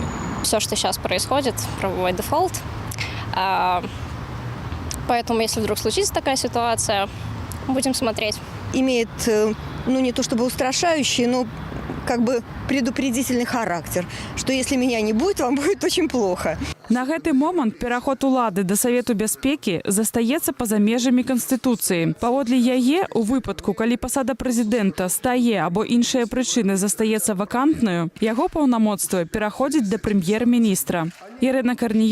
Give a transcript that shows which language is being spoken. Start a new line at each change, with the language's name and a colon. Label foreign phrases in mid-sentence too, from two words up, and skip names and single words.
Russian: Все, что сейчас происходит, правовой дефолт. Поэтому, если вдруг случится такая ситуация, будем смотреть. Имеет, не то чтобы устрашающий, но как бы предупредительный характер, что если меня не будет, вам будет очень плохо.
Belarusian: На гэты момант пераход улады да Савету бяспекі застаецца па-за межамі Канстытуцыі. Паводле яе, у выпадку, калі пасада прэзідэнта стае або іншыя прычыны застаецца вакантнаю, яго паўнамоцтвы пераходзіць да прэм'ер-міністра.